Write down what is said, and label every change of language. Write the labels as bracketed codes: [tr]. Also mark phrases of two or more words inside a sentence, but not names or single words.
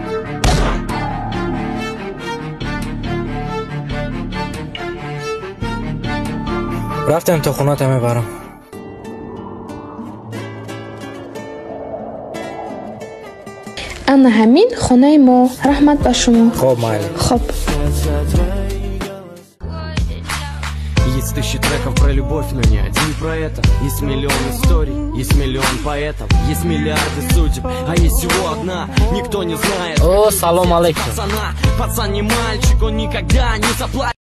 [tg] рафтем то хоната мебарам. ана ҳамин хонаи мо. раҳмат ба шумо. хоб майли. хоб. [ru] Есть тысячи треков про любовь, но не один про это. Есть миллион историй, есть миллион поэтов, есть миллиарды судеб, а есть всего одна, никто не знает. О, [tg] салом алейкум. [ru] Пацан не мальчик, он никогда не заплатит.